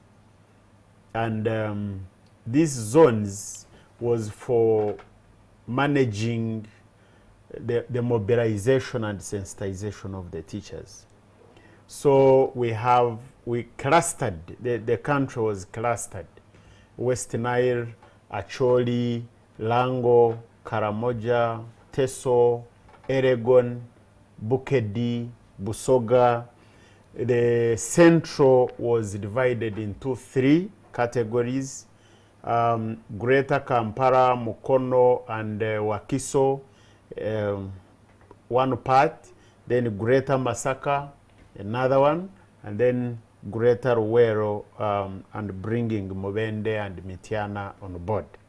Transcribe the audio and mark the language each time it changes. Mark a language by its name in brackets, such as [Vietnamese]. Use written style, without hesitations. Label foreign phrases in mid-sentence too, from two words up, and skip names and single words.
[English] And these zones was for managing the mobilization and sensitization of the teachers. So we clustered, the country was clustered. West Nile, Acholi, Lango, Karamoja, Teso, Eregon, Bukedi, Busoga. The central was divided into 3 categories, Greater Kampala, Mukono, and Wakiso, one part, then Greater Masaka, another one, and then Greater Ruwero, and bringing Mubende and Mitiana on board.